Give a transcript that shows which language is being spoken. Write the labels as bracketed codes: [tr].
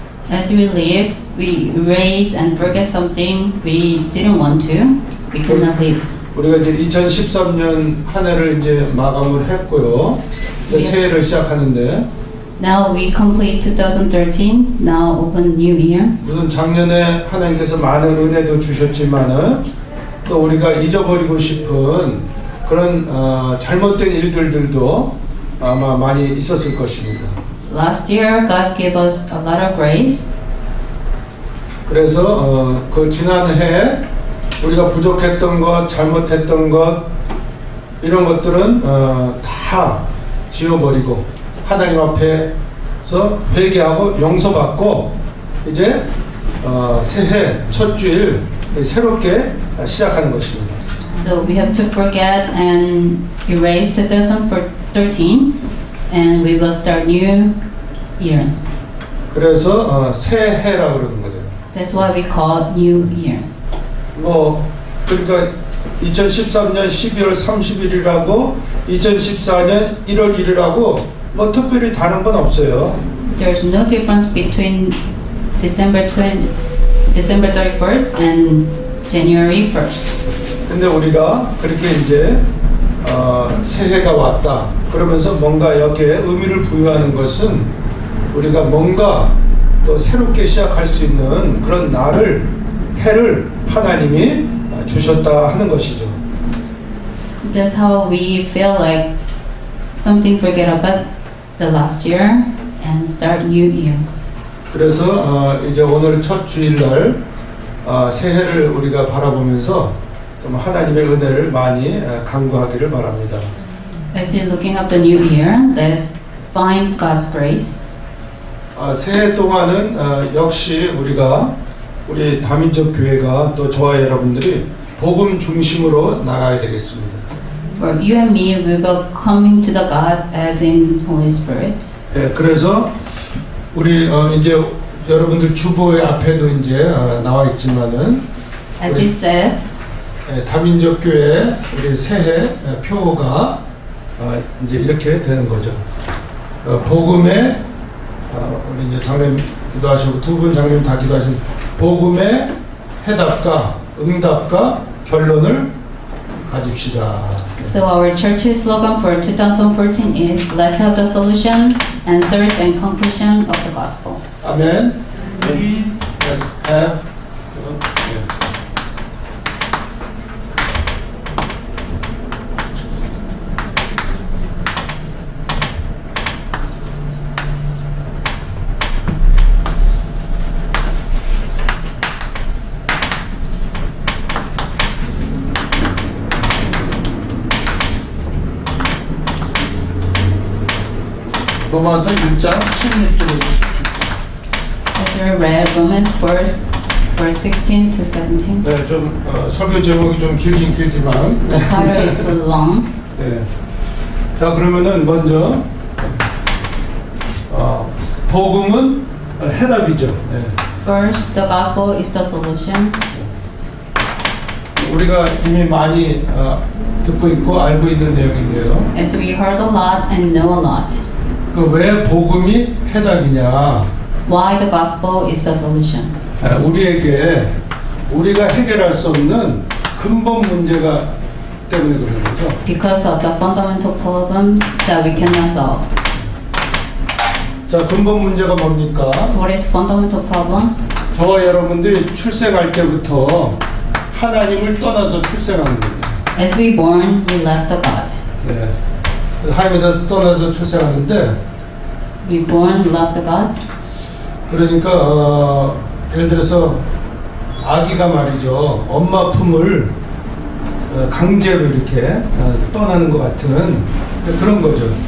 [en] As we live, we erase and forget something we didn't want to. We cannot live. [ko] 우리가 이제 2013년 한 해를 이제 마감을 했고요. 이제 새해를 시작하는데 [en] Now we complete 2013. Now open new year. [ko] 무슨 작년에 하나님께서 많은 은혜도 주셨지만은 또 우리가 잊어버리고 싶은 그런 잘못된 일들도 아마 많이 있었을 것입니다. [en] Last year, God gave us a lot of grace. [ko] 그래서 그 지난 해에 우리가 부족했던 것, 잘못했던 것 이런 것들은 다 지워버리고 하나님 앞에서 회개하고 용서받고 이제 새해 첫 주일 새롭게 시작하는 것입니다. [en] So we have to forget and erase 2013, and we will start new year. [ko] 그래서 새해라고 그러는 거죠. [en] That's why we call new year. [ko] 뭐 그러니까 2013년 12월 30일이라고 2014년 1월 1일하고 뭐 특별히 다른 건 없어요. [en] There's no difference between December 31st and January 1st. [ko] 근데 우리가 그렇게 이제 새해가 왔다 그러면서 뭔가 여기에 의미를 부여하는 것은 우리가 뭔가 또 새롭게 시작할 수 있는 그런 해를 하나님이 주셨다 하는 것이죠. [en] That's how we feel like something forget about the last year and start new year. [ko] 그래서 이제 오늘 첫 주일날 새해를 우리가 바라보면서 좀 하나님의 은혜를 많이 간구하기를 바랍니다. [en] As you're looking up the new year, let's find God's grace. [ko] 새해 동안은 역시 우리 다민족 교회가 또 저와 여러분들이 복음 중심으로 나가야 되겠습니다. [en] For you and me, we will coming to the God as in Holy Spirit. [ko] 예, 그래서 우리 이제 여러분들 주보의 앞에도 이제 나와 있지만은 [en] As it says, [ko] 다민족 교회 우리 새해 표가 이제 이렇게 되는 거죠. 복음의 우리 이제 장로님 기도하시고 두 분 장로님 다 기도하신 복음의 해답과 응답과 결론을 가집시다. [en] so our church's slogan for 2014 is let's have the solution, answers and conclusion of the gospel. 아멘. Let's have. [ko] 로마서 1장 16절에서 [en] As we read Romans 1st, verse 16 to 17. [ko] 네, 좀 설교 제목이 좀 길긴 길지만 [en] The title is long. [ko] 네. 자, 그러면은 먼저 복음은 해답이죠. 네. [en] First, the gospel is the solution. [ko] 우리가 이미 많이 듣고 있고 알고 있는 내용인데요. [en] As we heard a lot and know a lot. [ko] 그 왜 복음이 해답이냐? [en] Why the gospel is the solution? [ko] 우리에게 우리가 해결할 수 없는 근본 문제가 때문에 그런 거죠. [en] Because of the fundamental problems that we cannot solve. [ko] 자, 근본 문제가 뭡니까? [en] What is fundamental problem? [ko] 저와 여러분들이 출생할 때부터 하나님을 떠나서 출생하는 거예요. [en] As we born, we left the God. [ko] 네. 하나님을 떠나서 출생하는데, [en] We born, left the God. [ko] 그러니까 예를 들어서 아기가 말이죠, 엄마 품을 강제로 이렇게 떠나는 것 같은 그런 거죠.